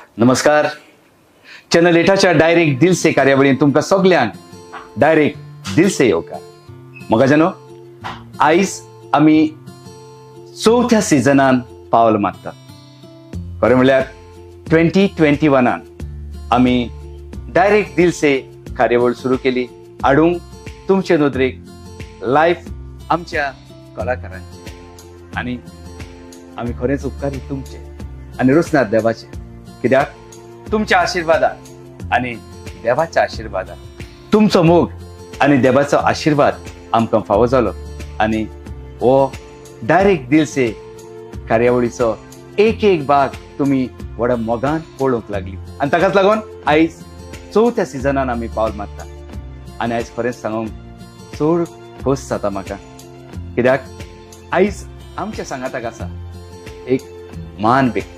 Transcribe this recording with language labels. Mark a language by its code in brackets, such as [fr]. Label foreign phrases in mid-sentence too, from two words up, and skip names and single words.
[kok] नमस्कार. चॅनल 8च्या डायरेक्ट दिल से कार्यावळीन तुमकां सगळ्यांक डायरेक्ट दिल से येवकार. मोगाजानो, आयज आमी चौथ्या सिजनान पावल मारतात. खरें म्हणल्यार 2021 आमी डायरेक्ट दिल से कार्यावळ सुरू केली हाडूंक तुमचे नदरेक लायफ आमच्या कलाकारांचे. आनी आमी खरेंच उपकारी तुमचे आनी रुसनाथ देवाचे, कित्याक तुमच्या आशिर्वादान आनी देवाच्या आशिर्वादान तुमचो मोग आनी देवाचो आशिर्वाद आमकां फावो जालो आनी हो डायरेक्ट दिल से कार्यावळीचो एक एक भाग तुमी व्हडा मोगान पळोवंक लागली. आनी ताकाच लागून आयज चौथ्या सिजनान आमी पावल मारता. आनी आयज खरेंच सांगूंक चड खोस जाता म्हाका, कित्याक आयज आमच्या सांगाताक आसा एक महान व्यक्ती.